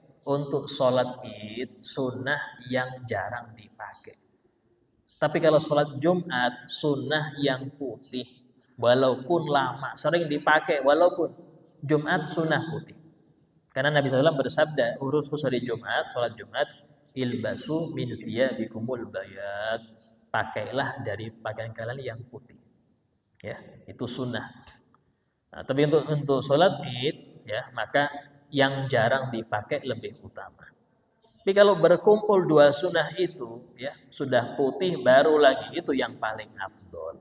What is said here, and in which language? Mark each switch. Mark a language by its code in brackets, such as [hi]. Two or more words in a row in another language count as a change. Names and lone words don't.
[id] Untuk sholat Id, sunnah yang jarang dipakai. Tapi kalau sholat Jumat, sunnah yang putih. Walaupun lama, sering dipakai, walaupun Jumat sunnah putih. Karena Nabi SAW bersabda, urus hari Jumat, sholat Jumat, [ar] البسوا من ثيابكم البياض. [id] Pakailah dari pakaian kalian yang putih. Ya, itu sunnah. Nah, tapi untuk sholat id, ya, maka yang jarang dipakai lebih utama. Tapi kalau berkumpul dua sunnah itu, ya, sudah putih baru lagi, itu yang paling afdol.